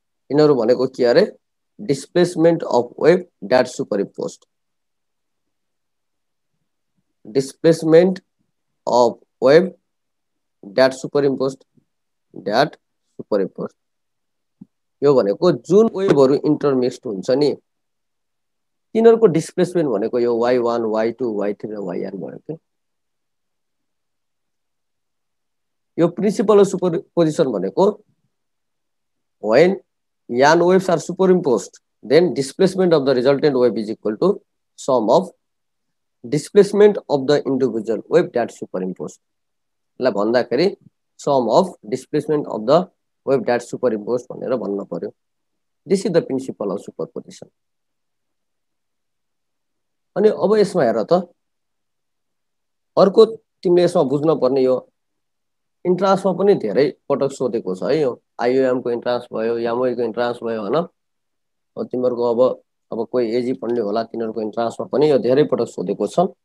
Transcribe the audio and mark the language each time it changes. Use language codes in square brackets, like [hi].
[ne] यिनीहरू भनेको के अरे, [en] displacement of wave that superimposed, [ne] displacement of wave that super imposed, यो भनेको जुन वेभहरू इंटरमिक्स्ड हुन्छ नि तिनीहरूको डिस्प्लेसमेन्ट भनेको यो y1 y2 y3 र yn भयो। यो [en] principle of superposition [ne] भनेको [en] when yan waves are superimposed then displacement of the resultant wave is equal to sum of displacement of the individual wave that superimposed। [ne] ल भन्दाखेरि [en] sum of displacement of the wave that superimposed [ne] भनेर भन्न पर्यो। [en] This is the principle of superposition. [ne] अनि अब यसमा हेर त अर्को तिमीले यसमा बुझ्न पर्ने, यो इन्ट्रान्समा पनि धेरै पटक सोधेको छ है। यो आइओएम को इन्ट्रान्स भयो, यामोई को इन्ट्रान्स भयो हैन। तिमीहरुको अब कोही एजी पढ्ने होला, तिनीहरुको इन्ट्रान्समा पनि यो धेरै पटक सोधेको छ।